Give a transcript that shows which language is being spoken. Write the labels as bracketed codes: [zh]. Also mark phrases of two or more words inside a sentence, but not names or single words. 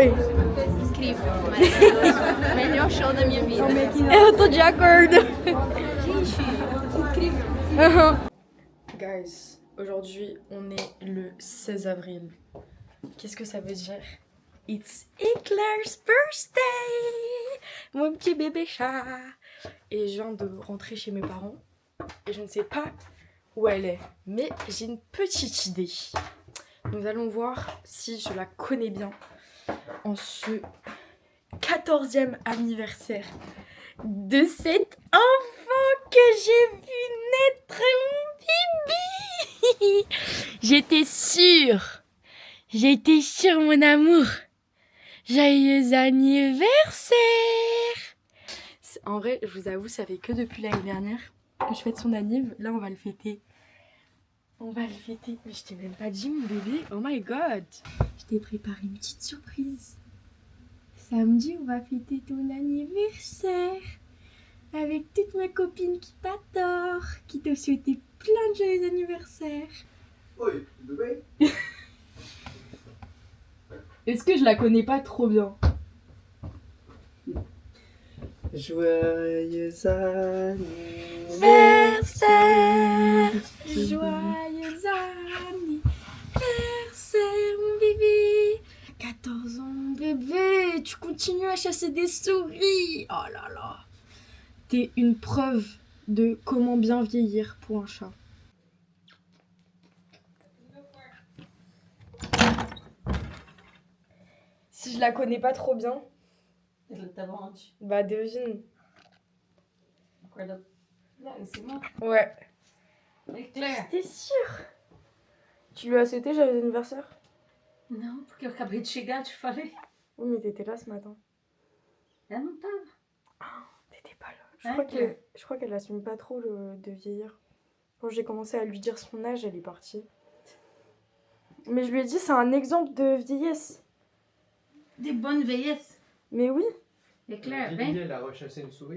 [pt] Incrível, maravilhoso. Melhor show da minha vida. Eu tô de acordo. Gente, incrível. [fr] Guys, aujourd'hui, on est le 16 avril. Qu'est-ce que ça veut dire? [en] It's Hitler's birthday! [fr] Mon petit bébé chat! Et je viens de rentrer chez mes parents. Et je ne sais pas où elle est. Mais j'ai une petite idée. Nous allons voir si je la connais bien en ce 14e anniversaire de cet enfant que j'ai vu naître, mon bébé. J'étais sûre, mon amour. Joyeux anniversaire. En vrai, je vous avoue, ça fait que depuis l'année dernière que je fête son anniv. Là, on va le fêter. Mais je t'ai même pas dit, mon bébé. [en] Oh my god. [fr] Je t'ai préparé une petite surprise. Samedi, on va fêter ton anniversaire. Avec toutes mes copines qui t'adorent. Qui te souhaitent plein de joyeux anniversaires. [pt] Oi, tudo bem? [fr] Est-ce que je la connais pas trop bien? Joyeux anniversaire. Joyeux anniversaire, mon bébé. 14 ans, bébé. Tu comptes continue à chasser des souris. Oh là là. T'es une preuve de comment bien vieillir pour un chat. Si je la connais pas trop bien, [pt] Ele tá onde? [fr] bah devine. [pt] Acorda lá em cima. [fr] Ouais. [pt] É Claire. [fr] T'es sûre? Tu lui as souhaité joyeux anniversaire? [pt] Não, porque eu acabei de chegar, te falei. [fr] Oui, mais t'étais là ce matin. [pt] Ela não tava. [fr] T'étais pas là. Ouais, Je crois qu'elle assume pas trop de vieillir. Quand j'ai commencé à lui dire son âge, elle est partie. Mais je lui ai dit, c'est un exemple de vieillesse. De bonne vieillesse. Mais oui. [pt] É Claire, Lily, vem. [fr] elle a rechassé une souris.